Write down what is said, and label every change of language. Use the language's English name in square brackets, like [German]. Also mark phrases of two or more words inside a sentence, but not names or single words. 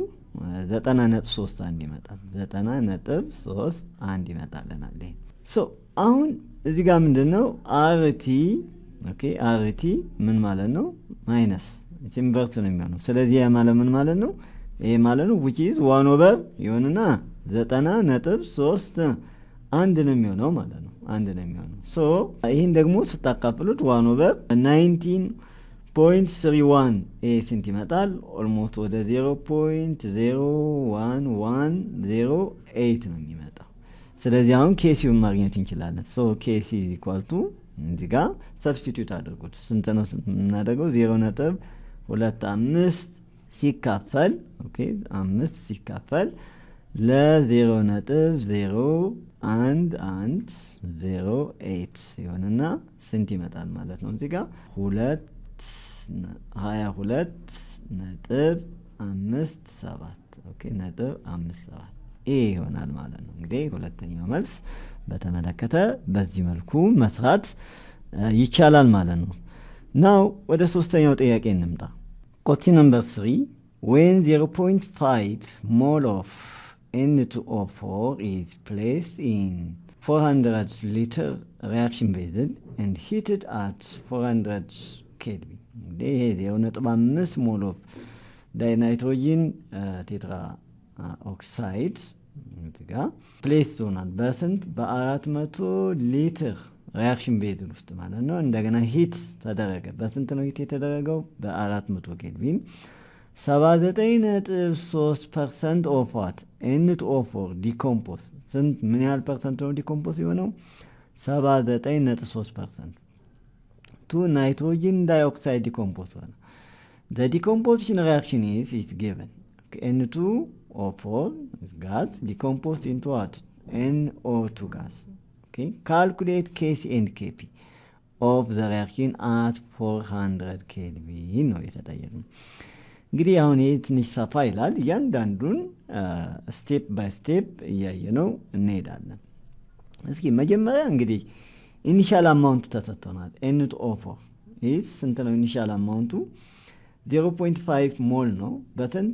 [Amharic] 90.31 ይመጣል። 90.31 ይመጣልናል። ይሄ ሶ አሁን እዚህ ጋር ምንድነው አርቲ ኦኬ አርቲ ምን ማለት ነው? ማይነስ ኢንቨርስ ነው የሚሆነው። ስለዚህ ያ ማለት ምን ማለት ነው? ይሄ ማለት ነው which is 1 over ይሆንና 90.31 ነው የሚሆነው ማለት ነው። 1 ነው የሚሆነው። ሶ ይሄን ደግሞ ስታካፍሉት 1 over 19.31 ይሄ ስንት ይመጣል? ኦልሞስት ወደ 0.01108 ነው የሚመጣው። ስለዚህ አሁን ኬሲውን ማግኘት እንችላለን። ሶ ኬሲ is equal to እዚህ ጋር ሰብስቲቲዩት አድርጉት። ስንት ነው የምናደርገው? 0.25 ሲካፈል ኦኬ 5 ሲካፈል ለ0.01108 ይሆንና ስንት ይመጣል ማለት ነው? እዚህ ጋር 22.57 ኦኬ .57 ይሄ ይሆናል ማለት ነው። እንግዲህ ሁለተኛው መልስ በተመለከተ በዚህ መልኩ መስራት ይቻላል ማለት ነው። ናው ወደ ሶስተኛው ጥያቄ እንምጣ። [English] Question number 3, when 0.5 mole of N2O4 is placed in 400 liter reaction vessel and heated at 400 Kelvin. [Amharic] ይሄ 0.5 [English] mole of dinitrogen tetra oxide [Amharic] እዚጋ ፕሌስ ሆናል። በስንት? በ400 ሊትር ሪያክሽን ቤዝል ውስጥ ማለት ነው። እንደገና ሂት ተደረገ። በስንት ነው ሂት የተደረገው? በ400 ኬልቪን። 79.3% [English] of what [Amharic] N2O4 ዲኮምፖዝ ስንት ምን ያህል ፐርሰንት ነው ዲኮምፖዝ የሆነው? [English] 79.3% ቱ nitrogen dioxide decompose ሆነ። the decomposition reaction is given. N2O4 gas decomposed into what? [Amharic] NO2 gas. [English] Okay, calculate Kc and Kp of the reaction at 400 Kelvin [Amharic] ነው የተጠየቀው። እንግዲህ አሁን ይሄ ትንሽ ሰፋ ይላል። እያንዳንዱን [English] step by step [Amharic] እያየነው እንሄዳለን። እስኪ መጀመሪያ እንግዲህ [English] initial amountu [Amharic] ተሰጥቶናል። N2O4 ይህ ስንት ነው? [English] initial amountu [Amharic] 0.5 ሞል ነው በስንት?